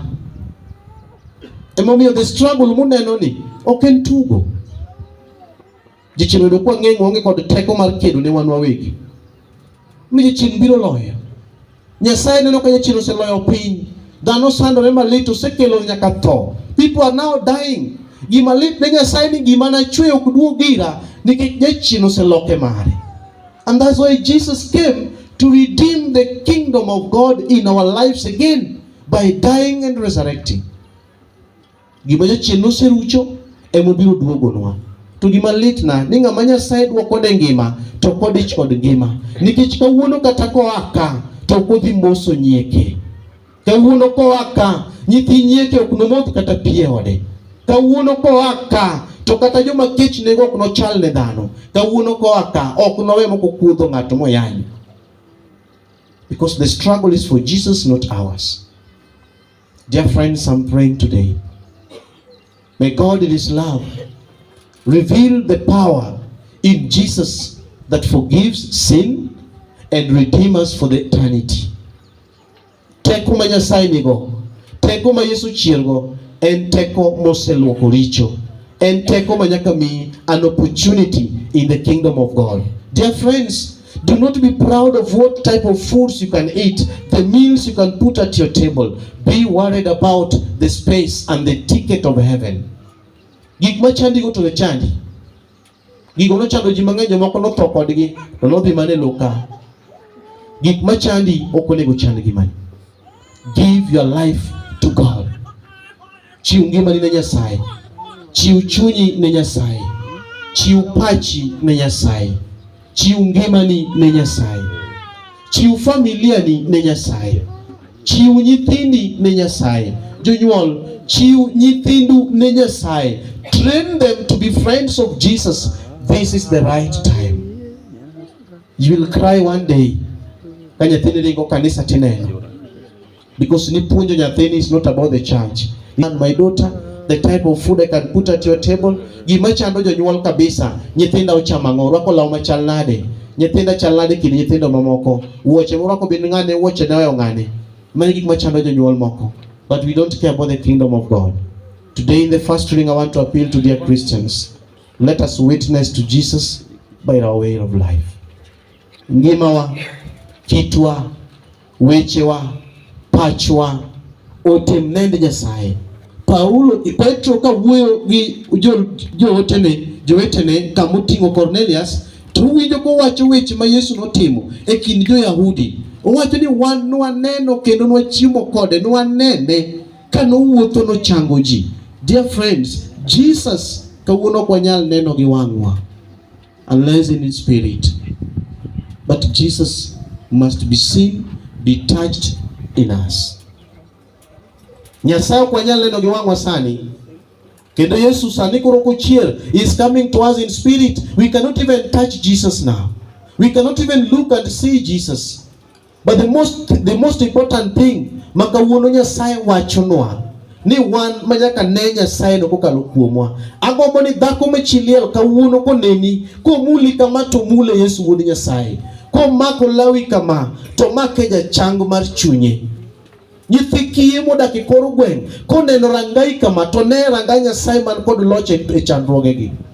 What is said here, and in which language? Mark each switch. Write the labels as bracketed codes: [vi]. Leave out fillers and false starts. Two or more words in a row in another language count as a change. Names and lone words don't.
[luo] Emomiyo [en] the struggle [luo] muneno ni ok en tugo. Jachien oyudo kwa ng'eng onge kod teko mar kedo ne wan wawegi. Mi jachien biro loyo. Nyasaye neno ka jachien oseloyo piny. Dhano sandore malit, osekelo nyaka tho. [en] People are now dying. [luo] Gima lit ne Nyasaye ni gima nachwe ok duog ira nikech jachien oseloke mare. [en] And that's why Jesus came to redeem the kingdom kingdom of God in our lives again by dying and resurrecting. [luo] Gima jachien noserucho emobiro duogonwa. To gima litna ni ng'ama Nyasaye dwokone ngima to kodich kod ngima. Nikech kawuono kata koaka to kodhi moso nyieke. Kawuono koaka nyithi nyieke ok nomodh kata pie ode. Kawuono koaka to kata joma kech nego ok nochal ne dhano. Kawuono koaka ok nowe moko kuodho ng'ato moyanyo. [en] Because the struggle is for Jesus, not ours. Dear friends, I'm praying today. May God in His love reveal the power in Jesus that forgives sin and redeems us for the eternity. [luo] Teko ma Nyasaye nigo, teko ma Yesu chiergo, en teko moseluoko richo, en teko ma nyaka mi an [en] opportunity in the kingdom of God. Dear friends, do not be proud of what type of foods you can eat, the meals you can put at your table. Be worried about the space and the ticket of heaven. [luo] Gik machandi [en] go to the [luo] chandi. Gigo no chando ji mang'eny jomoko no tho kodgi to no dhi mane loka. Gik machandi ok onego chand gi mani. [en] Give your life to God. [luo] Chiw ngimani ne Nyasaye. Chiw chunyi ne Nyasaye. Chiw pachi ne Nyasaye. Chiw ngimani ne Nyasaye. Chiw familiani ne Nyasaye. Chiw nyithindi ne Nyasaye. Jonyuol, chiw nyithindu ne Nyasaye. [en] Train them to be friends of Jesus. This is the right time. You will cry one day. [luo] Kanyathini ringo kanisa tineno. [en] Because [luo] nipunjo nyathini [en] is not about the church. And my daughter, the type of food I can put at your table, [luo] gima chando jonyuol kabisa. Nyithinda ochamo ang'o, rwako law machal nade. Nyithinda chal nade kid nyithindo mamoko. Wuoche morwako bin ng'ane, wuoche ne oweyo ng'ane. Many gik machando jonyuol moko. [en] But we don't care about the kingdom of God. Today in the first reading, I want to appeal to dear Christians. Let us witness to Jesus by our way of life. [luo] Ngimawa, kitwa, wechewa, pachwa, otemnende Nyasaye. Petro ka wuoyo gi jowetene kamoting'o Cornelius, to winjo kowacho weche ma Yesu notimo e kind jo-Yahudi. Owacho ni wan nwaneno kendo nwachiemo kode, nwanene ka nowuotho nochango ji. [en] Dear friends, [luo] Jesus kawuono ok wanyal neno gi wang'wa [en] unless in His spirit. But Jesus must be seen, be touched in us. [luo] Nyasaye ok wanyal neno gi wang'wa sani. Kendo Yesu sani koro kochier [en] is coming to us in spirit. We cannot even touch Jesus now. We cannot even look and see Jesus. But the most important thing [luo] makawuono Nyasaye wachonwa ni wan manyaka ne Nyasaye no kokalo kuomwa. Agombo ni dhako machiliel kawuono koneni komuli kama to mule Yesu wuod Nyasaye. Komako lawi kama to make jachango mar chunye. Nyithi kiye modak e kor gweng' koneno rangai kama to ne rangai Nyasaye man kod loch e chandruogegi.